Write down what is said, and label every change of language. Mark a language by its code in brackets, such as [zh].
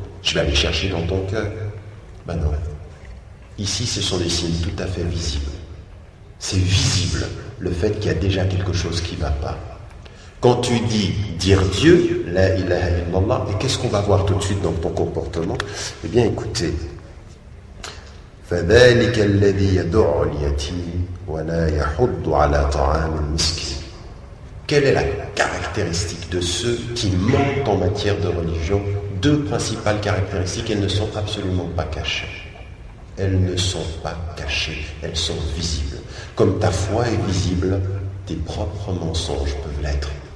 [fr] Je vais aller chercher dans ton cœur. Ben non. Ici, ce sont des signes tout à fait visibles. C'est visible le fait qu'il y a déjà quelque chose qui ne va pas. Quand tu dis dire Dieu, la ilaha illallah, et qu'est-ce qu'on va voir tout de suite dans ton comportement? Eh bien, écoutez. [ar] فذلك الذي يدع اليتيم ولا يحض على طعام المسكين. [fr] Quelle est la caractéristique de ceux qui mentent en matière de religion? Deux principales caractéristiques, elles ne sont absolument pas cachées. Elles ne sont pas cachées, elles sont visibles. Comme ta foi est visible, tes propres mensonges peuvent l'être.